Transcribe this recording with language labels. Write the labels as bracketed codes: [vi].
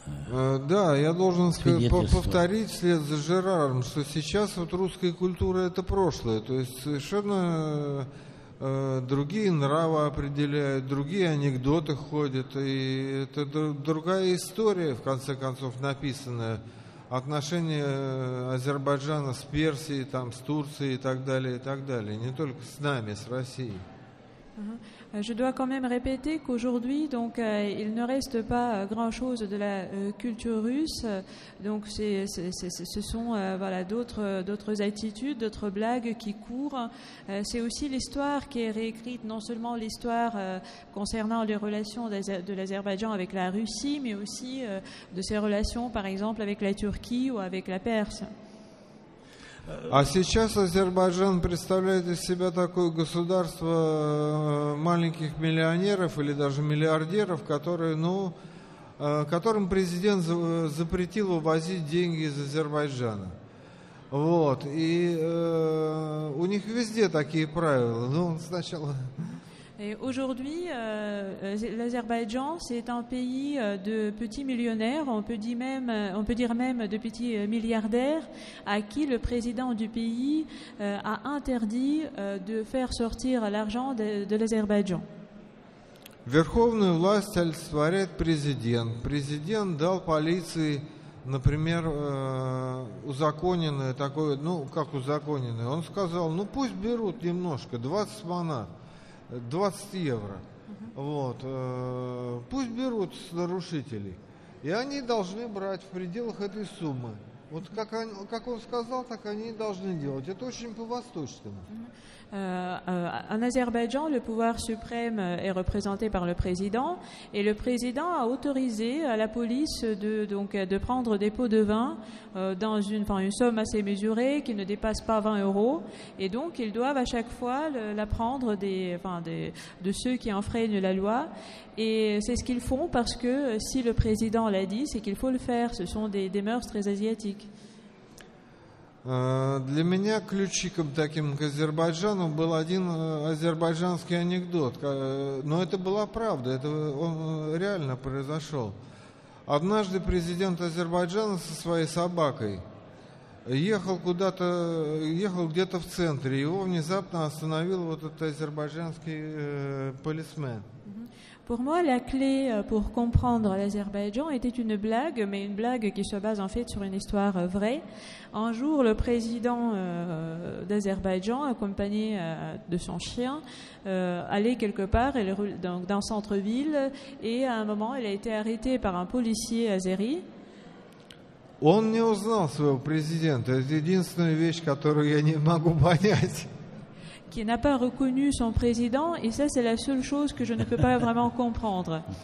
[ru] Да, я должен повторить вслед за Жераром, что сейчас вот русская культура — это прошлое, то есть совершенно другие нравы определяют, другие анекдоты ходят, и это другая история, в конце концов, написанная. Отношения Азербайджана с Персией, там, с Турцией и так далее, не только с нами, с Россией. [fr] Je dois quand même répéter qu'aujourd'hui, donc, il ne reste pas grand-chose de la culture russe. Donc, ce sont voilà, d'autres attitudes, d'autres blagues qui courent. C'est aussi l'histoire qui est réécrite, non seulement l'histoire concernant les relations de l'Azerbaïdjan avec la Russie, mais aussi de ses relations, par exemple, avec la Turquie ou avec la Perse. [ru] А сейчас Азербайджан представляет из себя такое государство маленьких миллионеров или даже миллиардеров, которым президент запретил вывозить деньги из Азербайджана. Вот. И у них везде такие правила. Ну, сначала... [fr] Et aujourd'hui, l'Azerbaïdjan, c'est un pays de petits millionnaires, on peut dire même de petits milliardaires, à qui le président du pays a interdit de faire sortir l'argent de l'Azerbaïdjan. [ru] Верховную власть олицетворяет президент. Президент дал полиции, например, узаконенное такое, ну, как узаконенное. Он сказал, ну, пусть берут немножко, 20 манат. 20 евро. Вот. Пусть берут с нарушителей. И они должны брать в пределах этой суммы. Вот как он сказал, так они и должны делать. Это очень по-восточному. [fr] En Azerbaïdjan, le pouvoir suprême est représenté par le président et le président a autorisé à la police de prendre des pots de vin dans une somme assez mesurée qui ne dépasse pas 20 € et donc ils doivent à chaque fois la prendre de ceux qui enfreignent la loi et c'est ce qu'ils font parce que si le président l'a dit, c'est qu'il faut le faire. Ce sont des mœurs très asiatiques. [ru] Для меня ключиком таким к Азербайджану был один азербайджанский анекдот, но это была правда, он реально произошел. Однажды президент Азербайджана со своей собакой ехал где-то в центре, его внезапно остановил вот этот азербайджанский полисмен. [fr] Pour moi, la clé pour comprendre l'Azerbaïdjan était une blague, mais une blague qui se base en fait sur une histoire vraie. Un jour, le président d'Azerbaïdjan, accompagné de son chien, allait quelque part dans le centre-ville et à un moment, il a été arrêté par un policier azéri. [ru] Он не узнал своего президента. Это единственная вещь, которую я не могу понять. [fr] Qui n'a pas reconnu son président, et ça c'est la seule chose que je ne peux pas vraiment comprendre.